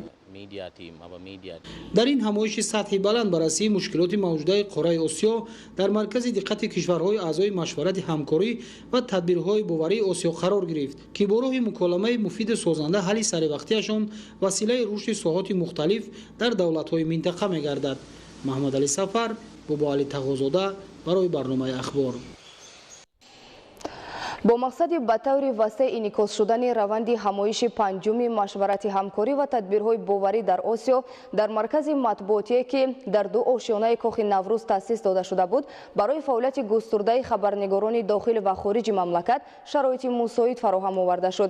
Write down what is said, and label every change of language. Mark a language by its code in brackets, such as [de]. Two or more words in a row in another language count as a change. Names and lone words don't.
[tg] дар ин ҳамоиши сатҳи баланд баррасии мушкилоти мавҷудаи қораи осиё дар маркази диққати кишварҳои аъзои машварати ҳамкорӣ ва тадбирҳои боварии осиё қарор гирифт ки бо роҳи муколамаи муфиду созанда ҳалли саривақтиашон василаи рушди соҳоти мухталиф дар давлатҳои минтақа мегардад. маҳмадалӣ Сафар, Бобоалӣ Тағозода барои барномаи ахбор. با مقصد به طور وسیع انعکاس شدن روند همایش پنجم مشورت همکاری و تدبیرهای باوری در آسیا در مرکز مطبوعاتی که در دو آشیانه کاخ نوروز تأسیس داده شده بود، برای فعالیت گسترده خبرنگاران داخل و خارج مملکت شرایط مساعد فراهم آورده شد.